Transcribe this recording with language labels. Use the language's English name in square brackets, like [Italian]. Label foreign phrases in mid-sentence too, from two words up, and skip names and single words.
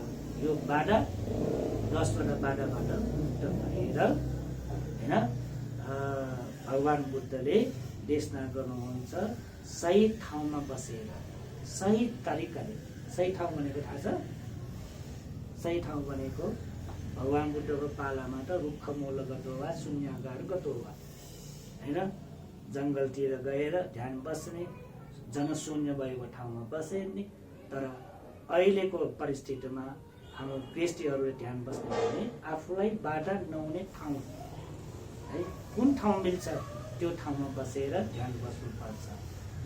[Nepali] यो बाधा 10 वटा बाधाबाट मुक्त भएर हैन भगवान बुद्धले देशना गर्नुहुन्छ सही ठाउँमा बसेर, सही तरिकाले। सही ठाउँ भनेको थाहा छ? सही ठाउँ भनेको भगवान बुद्धको पालामा त [Pali] रुख मूल गतो वा शून्यागार गतो [Nepali] वा हैन जङ्गलतिर गएर ध्यान बस्ने, जनशून्य भएको ठाउँमा बस्ने। तर अहिलेको परिस्थितिमा हाम्रो गृहस्थीहरूले ध्यान बस्ने भने आफूलाई बाधा नहुने ठाउँ है, कुन ठाउँ मिल्छ त्यो ठाउँमा बसेर ध्यान बस्नुपर्छ।